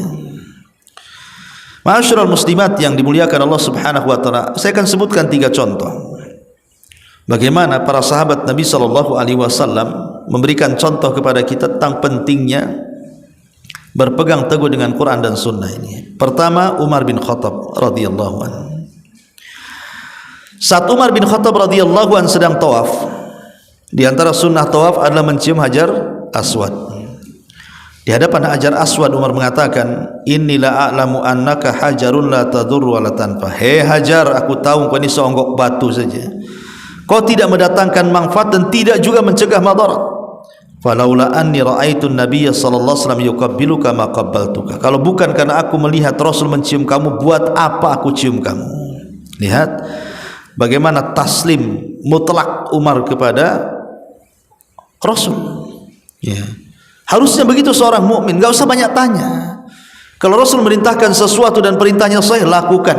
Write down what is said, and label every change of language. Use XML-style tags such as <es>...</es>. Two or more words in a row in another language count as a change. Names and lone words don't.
<ar>معاشر المسلمات</ar> <id>yang dimuliakan Allah</id> <ar>سبحانه وتعالى,</ar> <id>saya akan sebutkan 3 contoh bagaimana para sahabat Nabi</id> <ar>صلى الله عليه وسلم</ar> <id>memberikan contoh kepada kita tentang pentingnya berpegang teguh dengan Quran dan Sunnah ini. Pertama, Umar bin Khattab</id> <ar>رضي الله عنه.</ar> <id>Saat Umar bin Khattab</id> <ar>رضي الله عنه</ar> <id>sedang tawaf, di antara sunnah tawaf adalah mencium Hajar Aswad. Di hadapan Hajar Aswad Umar mengatakan,</id> <ar>"إني لأعلم أنك حجر لا تضر ولا تنفع."</ar> <id>Hei Hajar, aku tahu kau ini seonggok batu saja. Kau tidak mendatangkan manfaat dan tidak juga mencegah madarat.</id> <ar>فلولا أني رأيت النبي صلى الله عليه وسلم يقبلك ما قبلتك.</ar> <id>Kalau bukan karena aku melihat Rasul mencium kamu, buat apa aku cium kamu? Lihat bagaimana taslim mutlak Umar kepada Rasul. Ya. Harusnya begitu seorang mukmin, enggak usah banyak tanya. Kalau Rasul merintahkan sesuatu dan perintahnya sahih, lakukan.</id>